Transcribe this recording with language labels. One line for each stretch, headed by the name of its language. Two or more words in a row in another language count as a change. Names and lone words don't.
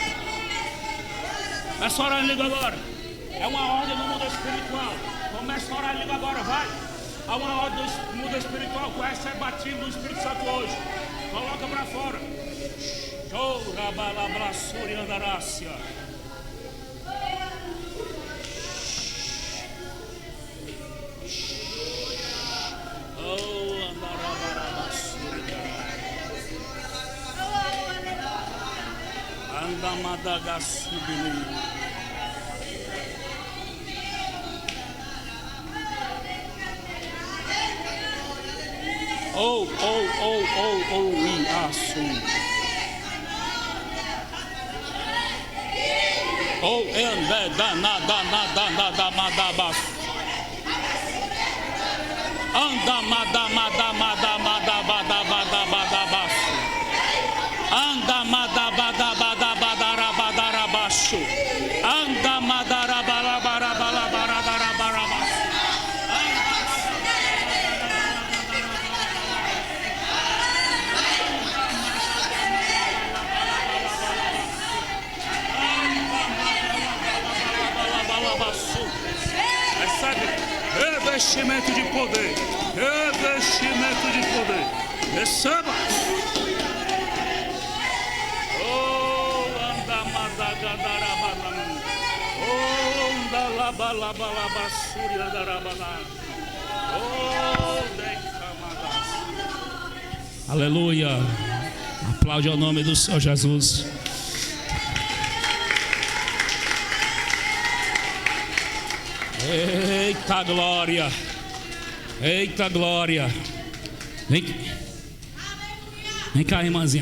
Portuguese: Começa a orar em língua agora. É uma ordem no mundo espiritual. Começa a orar em língua agora, vai. Há uma ordem no mundo espiritual. Vai ser batido no Espírito Santo hoje. Coloca para fora. Show, rabalabrassuri andarácia. Oh, andarabarabasuri. Andamadagassubili. Oh, we are soon. Oh, and da madabas. Anda madabadabadabadabadabadabas. Anda madabadabadabadabadarabadarabashu. Anda madarabalabarabalabarabarabas. Recebe revestimento de poder. Revestimento de poder. Receba. Oh, anda madagandarabalam. Oh, anda labalabalabasuri andarabalam. Oh, decamadas. Aleluia. Aplaude ao nome do Senhor Jesus. Eita glória. Eita glória. Vem cá, irmãzinha.